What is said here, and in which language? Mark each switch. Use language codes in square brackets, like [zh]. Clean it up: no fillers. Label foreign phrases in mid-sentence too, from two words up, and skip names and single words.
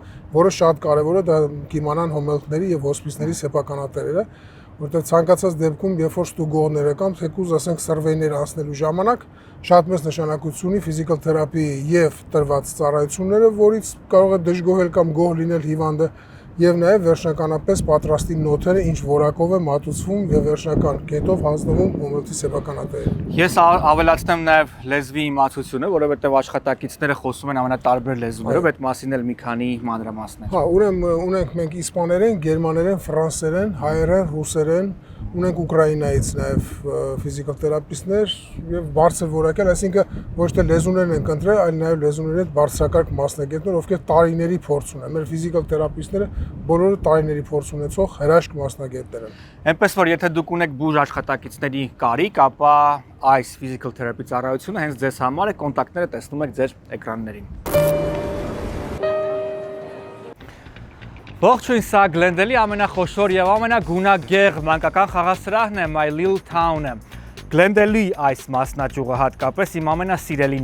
[hy] որը շատ կարևոր է, դա կիմանան հոմելթների եւ հոսպիսների սեփականատերերը, որտեղ ցանկացած դեպքում, երբ որ ստուգողները կամ թեկուզ ասենք սերվեյներ անցնելու ժամանակ շատ մեծ նշանակություն ունի [en] physical therapy [hy] եւ տրված ծառայությունները, որից կարող է դժգոհել կամ գոհ լինել հիվանդը եւ նաեւ վերջնականապես պատրաստի նոթերը ինչ որակով է մատուցվում եւ վերջնական կետով հանձնվում հոմելթի սեփականատերին։ Ես ավելացնեմ նաեւ լեզվի իմացությունը, որովհետեւ աշխատակիցները խոսում են ամենատարբեր լեզուներով, այդ մասին էլ մի քանի մանրամասներ։ Հա, ուրեմն ունենք մենք իսպաներեն, գերմաներեն, ֆրանսերեն, հայերեն, ռուսերեն, ունենք Ուկրաինայից նաև [en] physical therapist- [hy] ներ եւ բարձր որակյալ, այսինքն ոչ թե լեզուներն են ընտրել, այլ նաև լեզուների հետ բարձրակարգ մասնագետներ, ովքեր տարիների փորձ ունեն։ Մեր [en] physical therapist- [hy] ները բոլորը տարիների փորձ ունեցող հրաշք մասնագետներ են։ Այնպես որ եթե դուք ունեք բուժ աշխատակիցների կարիք, ապա այս [en] physical therapy [hy] ծառայությունը հենց ձեզ համար է, կոնտակտները տեսնում եք ձեր էկրաններին։ Ողջույն, սա Գլենդելի ամենախոշոր եւ ամենագունագեղ մանկական խաղասրահն է, My Little Town-ը։ Գլենդելի այս մասնաճյուղը հատկապես իմ ամենասիրելին